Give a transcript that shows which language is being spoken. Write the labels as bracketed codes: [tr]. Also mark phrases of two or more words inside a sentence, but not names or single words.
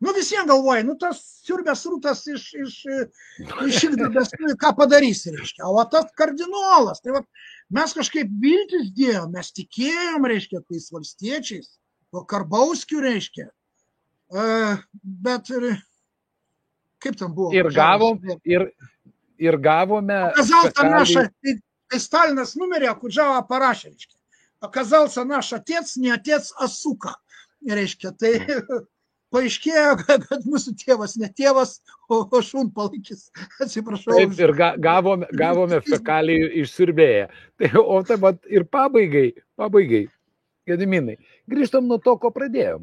[lt] Nu visiems galvoja, nu tas siurbės rūtas iš Žygdarbės, nu ką padarys, reiškia. O tas kardinolas, tai va, mes kažkaip viltis dėjom, mes tikėjom, reiškia, tais valstiečiais, o Karbauskiu, reiškia. Bet ir kaip ten buvo? Ir gavome... [ru] Оказался наш, [lt] kai Stalinas numirė, Kudžava parašė, reiškia. [ru] Оказался наш отец, не отец, а сука. [lt] Reiškia, tai paaiškėjo, kad mūsų tėvas ne tėvas, o šunpalaikis. Atsiprašau. Taip, ir gavome fekalijų išsiurbėję. Tai, o taip pat ir pabaigai, Gediminai, grįžtam nuo to, ko pradėjom.